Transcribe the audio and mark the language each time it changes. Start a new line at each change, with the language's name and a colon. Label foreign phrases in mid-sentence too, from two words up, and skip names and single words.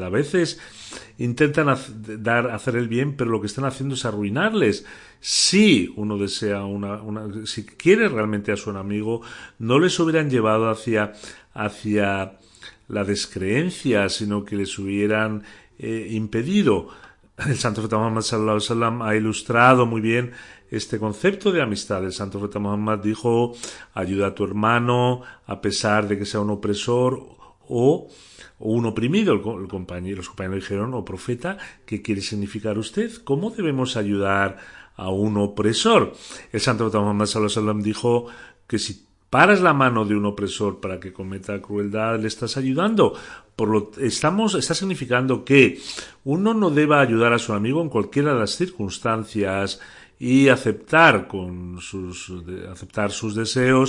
Spanish: A veces intentan hacer el bien, pero lo que están haciendo es arruinarles. Si uno desea si quiere realmente a su amigo, no les hubieran llevado hacia la descreencia, sino que les hubieran impedido. El Santo Profeta Muhammad
Arabic: صلى الله عليه وسلم
Spanish: ha ilustrado muy bien este concepto de amistad. El Santo Profeta Muhammad dijo: ayuda a tu hermano a pesar de que sea un opresor o un oprimido. Los compañeros dijeron: oh profeta, ¿qué quiere significar usted? ¿Cómo debemos ayudar a un opresor? El Santo Profeta Muhammad
Arabic: صلى الله عليه وسلم
Spanish: dijo que si paras la mano de un opresor para que cometa crueldad, le estás ayudando. Está significando que uno no deba ayudar a su amigo en cualquiera de las circunstancias y aceptar sus deseos.